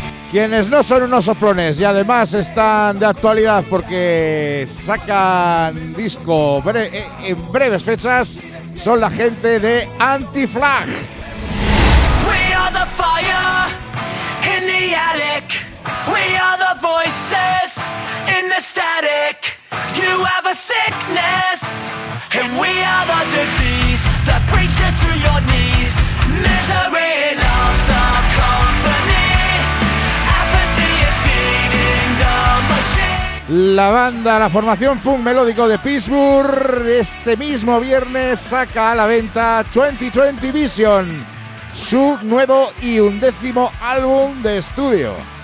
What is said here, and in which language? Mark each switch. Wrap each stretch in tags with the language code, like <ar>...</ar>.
<es>Quienes no son unos soplones y además están de actualidad porque sacan disco en breves fechas son la gente de Antiflag.</es> <en>We are the fire in the attic. We are the voices in the static. You have a sickness and we are the disease that brings you to your knees. Misery loves the company. Apathy is feeding the machine.</en> <es>La banda, la formación punk melódico de Pittsburgh, este mismo viernes saca a la venta 2020 Vision, su nuevo y undécimo álbum de estudio.</es>